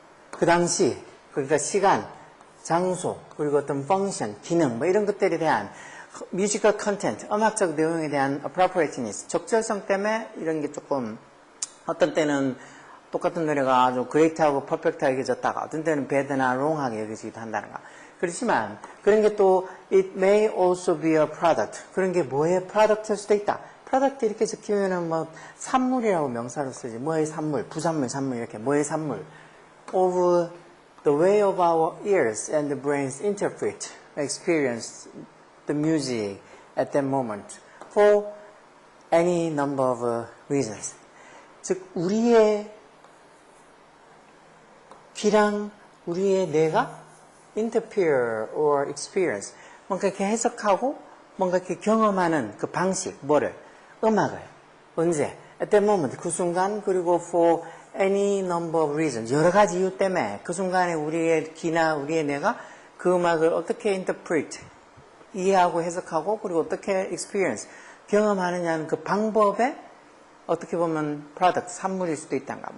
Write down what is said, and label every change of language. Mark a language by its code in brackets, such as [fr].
[ko] 그 당시, 그러니까 시간, 장소, 그리고 어떤 펑션, 기능 뭐 이런 것들에 대한 뮤지컬 컨텐트, 음악적 내용에 대한 appropriateness, 적절성 때문에 이런 게 조금 어떤 때는 똑같은 노래가 아주 great하고 perfect하게 여겨졌다가 어떤 때는 bad나 wrong하게 여겨지기도 한다는 거. 그렇지만 그런 게 또 [en] it may also be a product, [ko] 그런 게 뭐의 product일 수도 있다. product 이렇게 적히면은 뭐 산물이라고 명사로 쓰지. 뭐의 산물, 부산물, 산물 이렇게 뭐의 산물 [en] of the way of our ears and the brains interpret, experience the music at that moment for any number of reasons. [ko] 즉 우리의 귀랑 우리의 뇌가 interpret or experience, 뭔가 이렇게 해석하고 뭔가 이렇게 경험하는 그 방식, 뭐를? 음악을. 언제? [en] At that moment, [ko] 그 순간, 그리고 [en] for any number of reasons, [ko] 여러 가지 이유 때문에 그 순간에 우리의 귀나 우리의 뇌가 그 음악을 어떻게 interpret, 이해하고 해석하고 그리고 어떻게 experience, 경험하느냐는 그 방법에 어떻게 보면 product, 산물일 수도 있단가.